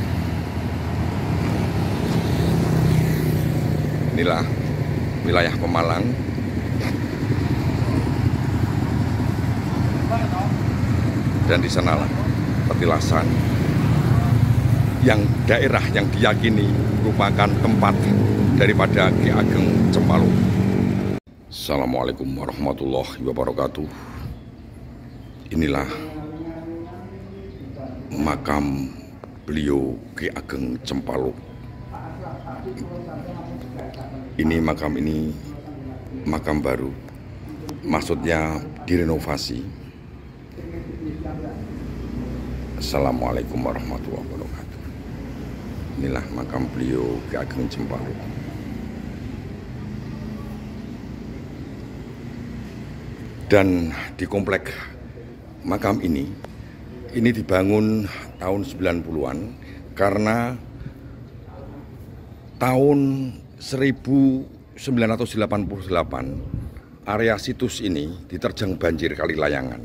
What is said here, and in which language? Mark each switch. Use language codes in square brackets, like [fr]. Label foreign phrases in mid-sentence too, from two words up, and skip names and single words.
[id] Inilah wilayah Pemalang. Dan di sanalah petilasan yang daerah yang diyakini merupakan tempat daripada Ki Ageng Cempaluk. [ar] Assalamualaikum warahmatullahi wabarakatuh. [id] Inilah makam beliau Ki Ageng Cempaluk. Ini makam baru, maksudnya direnovasi. [ar] Assalamualaikum warahmatullahi wabarakatuh. [id] Inilah makam beliau Ki Ageng Cempaluk. Dan di komplek makam ini Ini dibangun tahun 90-an karena tahun 1988 area situs ini diterjang banjir Kali Layangan.